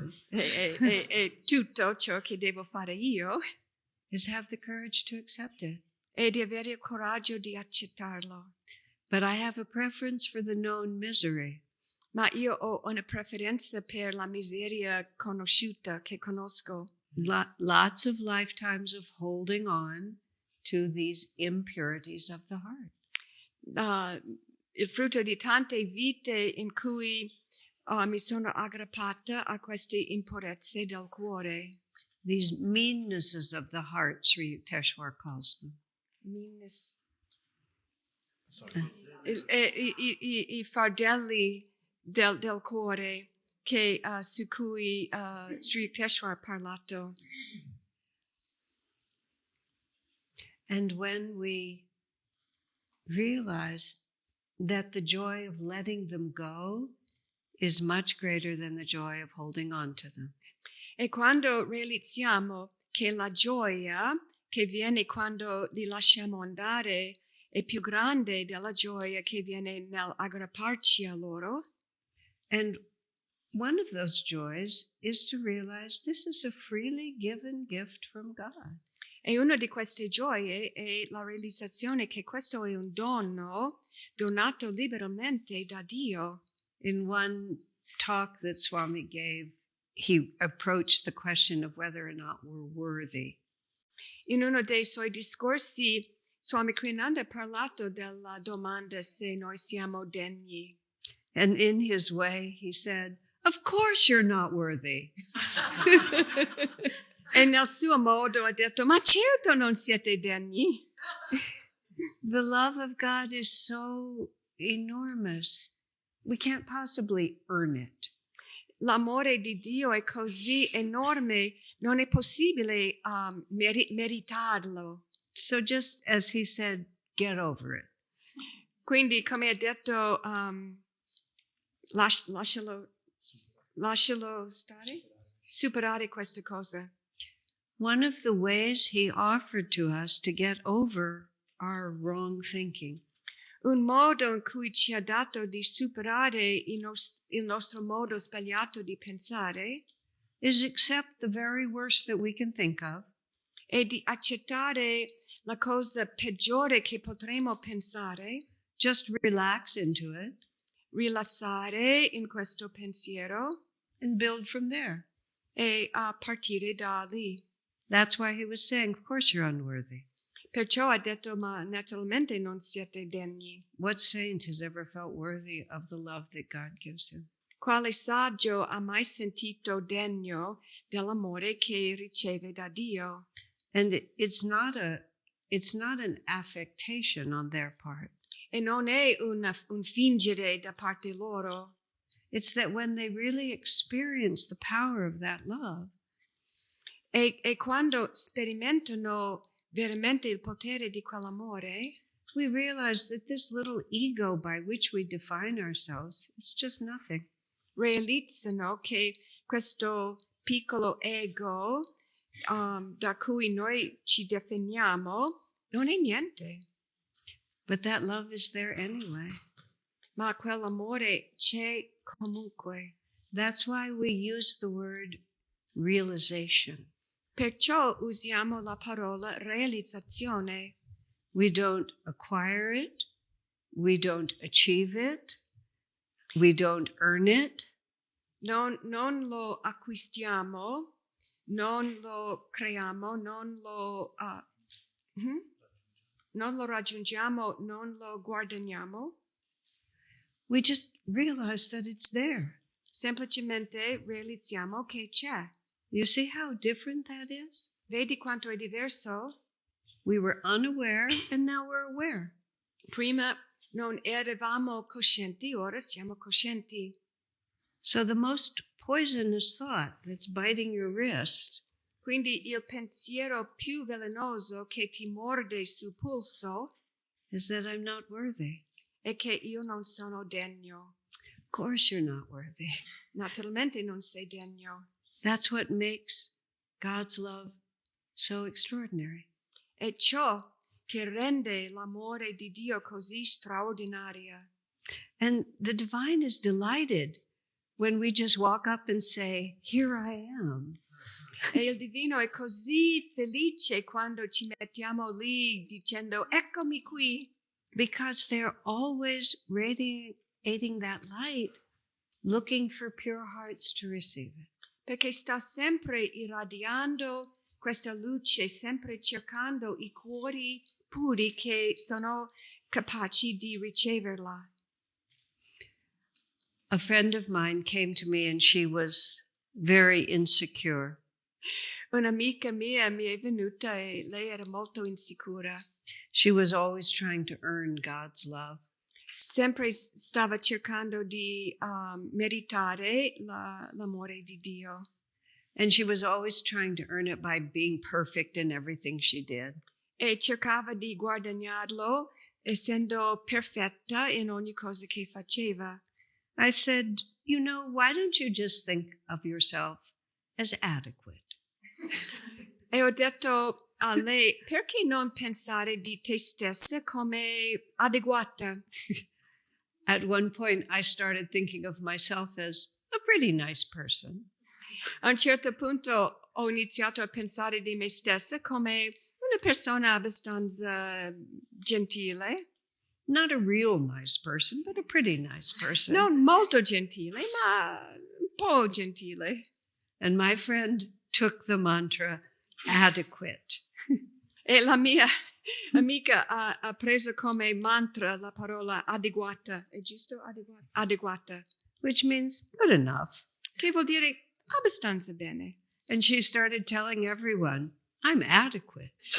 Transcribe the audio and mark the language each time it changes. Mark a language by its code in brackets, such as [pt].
[it] E tutto ciò che devo fare io [en] is have the courage to accept it. [it] è di avere il coraggio di accettarlo. [en] But I have a preference for the known misery. [it] Ma io ho una preferenza per la miseria conosciuta, che conosco. [en] Lots of lifetimes of holding on to these impurities of the heart. [it] Il frutto di tante vite in cui mi sono aggrappata a queste impurezze del cuore. [en] These meannesses of the heart, Sri Yukteswar calls them. Meanness. [it] I fardelli del cuore che, su cui Sri Yukteswar ha parlato. [en] And when we realize that the joy of letting them go is much greater than the joy of holding on to them. [it] E quando realizziamo che la gioia che viene quando li lasciamo andare è più grande della gioia che viene nell'aggrapparci a loro. [en] And one of those joys is to realize this is a freely given gift from God. [it] E una di queste gioie è la realizzazione che questo è un dono donato liberamente da Dio. [en] In one talk that Swami gave, he approached the question of whether or not we're worthy. [it] In uno dei suoi discorsi, Swami Kriyananda ha parlato della domanda se noi siamo degni. [en] And in his way, he said, of course you're not worthy. [it] E nel suo modo ha detto, ma certo non siete degni. [en] The love of God is so enormous. We can't possibly earn it. [it] L'amore di Dio è così enorme, non è possibile meritarlo. [en] So just as he said, get over it. [it] Quindi, come ha detto, lascialo stare, superare questa cosa. [en] One of the ways he offered to us to get over our wrong thinking [it] Un modo in cui ci ha dato di superare il nostro modo sbagliato di pensare [en] is accept the very worst that we can think of [it] e di accettare la cosa peggiore che potremo pensare, [en] just relax into it, [it] rilassare in questo pensiero [en] and build from there. [it] e partire da lì. [en] That's why he was saying, of course you're unworthy. [it] Perciò ha detto, ma naturalmente non siete degni. [en] What saint has ever felt worthy of the love that God gives him? [it] Quale saggio ha mai sentito degno dell'amore che riceve da Dio? [en] And it's not an affectation on their part. [it] E non è un fingere da parte loro. [en] It's that when they really experience the power of that love, [it] E quando sperimentano veramente il potere di quell'amore, [en] we realize that this little ego by which we define ourselves is just nothing. [it] realizzano che questo piccolo ego da cui noi ci definiamo non è niente. [en] But that love is there anyway. [it] Ma quell'amore c'è comunque. [en] That's why we use the word realization. [it] Perciò usiamo la parola realizzazione. [en] We don't acquire it. We don't achieve it. We don't earn it. [it] Non lo acquistiamo, non lo creiamo, non lo raggiungiamo, non lo guadagniamo. [en] We just realize that it's there. [it] Semplicemente realizziamo che c'è. [en] You see how different that is? [it] Vedi quanto è diverso? [en] We were unaware and now we're aware. [it] Prima non eravamo coscienti, ora siamo coscienti. [en] So the most poisonous thought that's biting your wrist [it] Quindi il pensiero più velenoso che ti morde sul polso [en] is that I'm not worthy. [it] è che io non sono degno. [en] Of course you're not worthy. [it] Naturalmente non sei degno. [en] That's what makes God's love so extraordinary. [it] È ciò che rende l'amore di Dio così straordinaria. [en] And the divine is delighted when we just walk up and say, "Here I am." [it] E il divino è così felice quando ci mettiamo lì dicendo eccomi qui. [en] Because they're always radiating that light, looking for pure hearts to receive it. [it] Perché sta sempre irradiando questa luce, sempre cercando i cuori puri che sono capaci di riceverla. [en] A friend of mine came to me and she was very insecure. [it] Un'amica mia mi è venuta e lei era molto insicura. [en] She was always trying to earn God's love. [it] Sempre stava cercando di meritare l'amore di Dio. [en] And she was always trying to earn it by being perfect in everything she did. [it] E cercava di guadagnarlo essendo perfetta in ogni cosa che faceva. [en] I said, "You know, why don't you just think of yourself as adequate?" [it] E ho detto a lei, perché non pensare di te stessa come adeguata? [en] At one point, I started thinking of myself as a pretty nice person. [it] A un certo punto ho iniziato a pensare di me stessa come una persona abbastanza gentile. [en] Not a real nice person, but a pretty nice person. [it] Non molto gentile, ma un po' gentile. [en] And my friend took the mantra, adequate. [it] E la mia amica ha preso come mantra la parola adeguata. È giusto? Adeguata. [en] Which means good enough. [it] Che vuol dire abbastanza bene. [en] And she started telling everyone, "I'm adequate."